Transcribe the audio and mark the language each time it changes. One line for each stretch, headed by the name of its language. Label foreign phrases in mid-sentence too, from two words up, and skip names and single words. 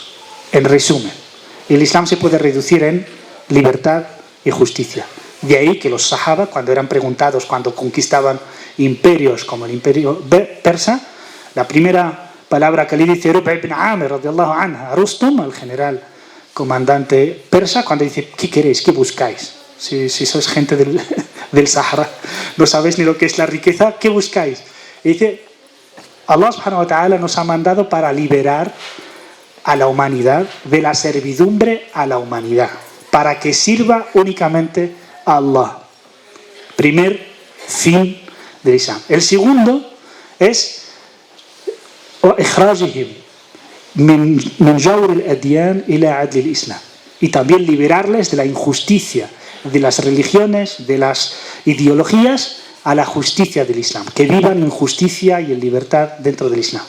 Spanish: En resumen, el Islam se puede reducir en libertad y justicia. De ahí que los sahaba, cuando eran preguntados, cuando conquistaban imperios como el imperio persa, la primera palabra que le dice Ruba ibn Amir,
Arabic: رضي الله عنه,
Spanish: a Rustum, al general comandante persa, cuando dice, ¿qué queréis? ¿Qué buscáis? Si sois gente del Sahara, no sabéis ni lo que es la riqueza, ¿qué buscáis? Y dice,
Arabic: الله سبحانه وتعالى
Spanish: nos ha mandado para liberar a la humanidad de la servidumbre a la humanidad, para que sirva únicamente a Allah. Primer fin del Islam. El segundo es y también liberarles de la injusticia de las religiones, de las ideologías, a la justicia del Islam, que vivan en justicia y en libertad dentro del Islam.